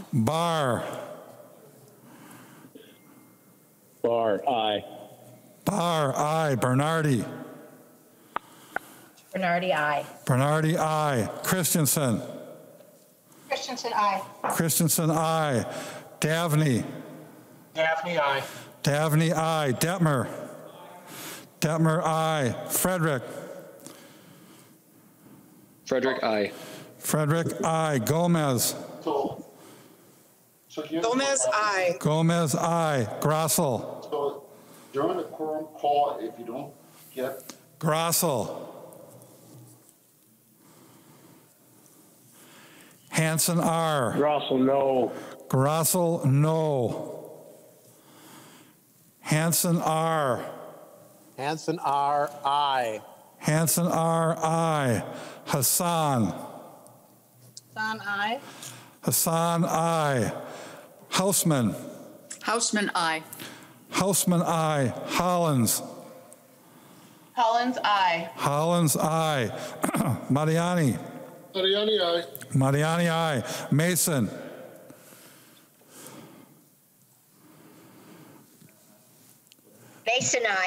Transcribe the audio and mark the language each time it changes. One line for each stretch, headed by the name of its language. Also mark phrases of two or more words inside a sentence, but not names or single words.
English: Barr. Barr, aye. Barr, aye. Bernardi. Bernardi, aye. Bernardi, aye. Christensen. Christensen, aye. Christensen, aye. Davney. Daphne, aye. Davney, aye. Detmer. Detmer, aye. Frederick. Frederick, aye. Frederick, aye. Gomez. Gomez, aye. Gomez, aye. Grossel. So during the quorum call, if you don't get. Grossel. Hanson, R. Grossel, no. Grossel, no. Hanson R. Hanson R. I. Hanson R. I. Hassan. Hassan, I. Hassan I. Hausman. Hausman, I. Hausman I. Hollins. Collins, I. Hollins I. Mariani. Mariani, aye. Mariani I. Mason. Mason, aye.